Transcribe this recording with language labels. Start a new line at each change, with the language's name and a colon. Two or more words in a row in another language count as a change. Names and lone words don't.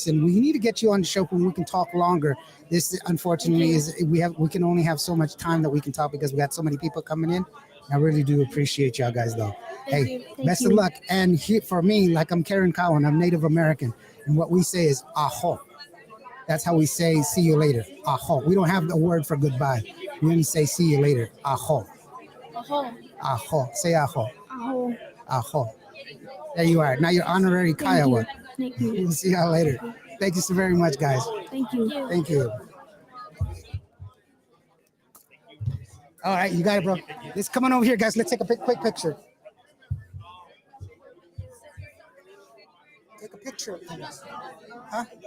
English: And we need to get you on the show when we can talk longer. This, unfortunately, is we can only have so much time that we can talk because we got so many people coming in. I really do appreciate y'all guys, though. Hey, best of luck. And for me, like I'm Karen Cowan, I'm Native American, and what we say is aho. That's how we say see you later. Aho. We don't have the word for goodbye. We only say see you later. Aho. Aho. Aho. Say aho. Aho. Aho. There you are. Now you're honorary Kiowa. Thank you. We'll see y'all later. Thank you so very much, guys. Thank you. Thank you. All right, you got it, bro. Let's come on over here, guys. Let's take a quick picture. Take a picture of us. Huh?